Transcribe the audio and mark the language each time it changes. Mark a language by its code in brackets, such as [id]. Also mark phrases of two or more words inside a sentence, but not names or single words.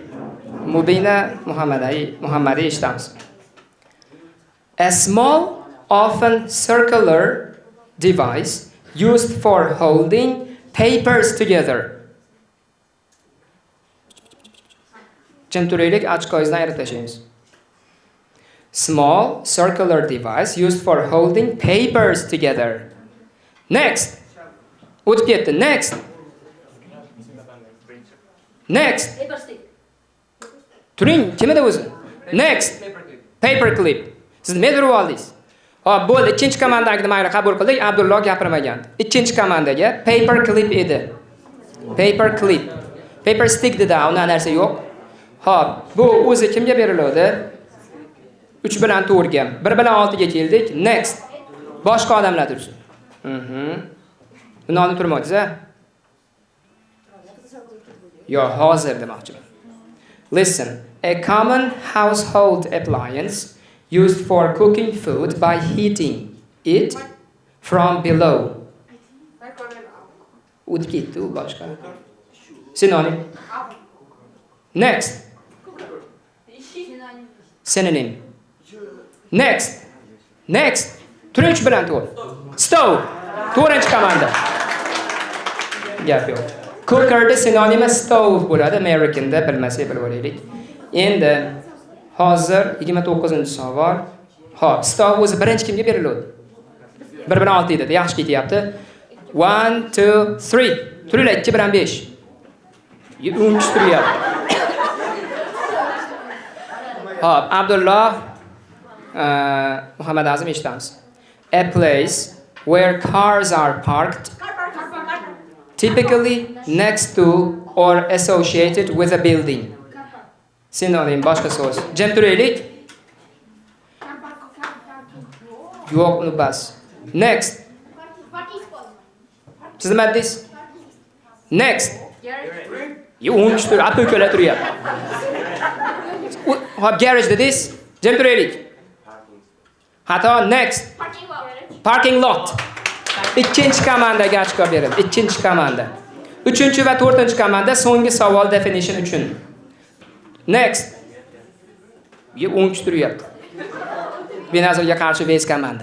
[uz] Mubina Muhammadi eshitamiz. [en] A small, often circular device used for holding papers together. [uz] Jim turaylik, ochkoyingizni ayirib tashlaymiz. [en] Small, circular device used for holding papers together. Next. [uz] O'tib ketdi. [en] Next. Next. [uz] Turing, kim edi o'zi? [en] Next. Paper clip. [uz] Siz nima turib oldingiz? Hop, bo'ldi. 2-komandagini mayli qabul qildik. Abdulloh gapirmagan. 2-komandaga [en] paper clip [uz] edi. [en] Paper clip. Paper stick [uz] dedi, unda narsa yo'q. Hop, bu o'zi kimga beriladi? 3 bilan 4 ga. 1 bilan 6 ga keldik. Next. Boshqa odamlar tursin. Buni olib turmoqsiz, a? Yo, hozir demoqchiman. [en] Listen, a common household appliance used for cooking food by heating it from below. [uz] O'tib ketdi u boshqa. [en] Synonym. Next. Synonym. Next. Next. 3 bilan 4. Stove. [uz] 4-komanda. Gap yo'q. Cooker'da synonimi stove bo'ladi. American'da bilmasak bilib olaylik. Endi hozir 29-savol. Xo'p, stove o'zi birinchi kimga beriladi? 1 bilan 6 edi. Yaxshi ketyapti. 1, 2, 3. Turli 2 bilan 5. 13 turyapti. Xo'p, Abdulloh Muhammad Azim eshitamiz. [en] A place where cars are parked, typically next to or associated with a building. Synonym, [uz] boshqa so'z. Jim turaylik. Yo'q, uni bas. Next. Siz nima dedingiz? Next. Yo'q, tur, apikola turyapti. Hop, garage dedingiz. Jim turaylik. Xato. [en] Next. Parking lot. [uz] 2-komandaga ochko berildi. 2-komanda. 3 va 4-komanda so'nggi savol definition uchun. Next. Yo'q, 10 turyapti. Benazirga qarshi 5-komanda.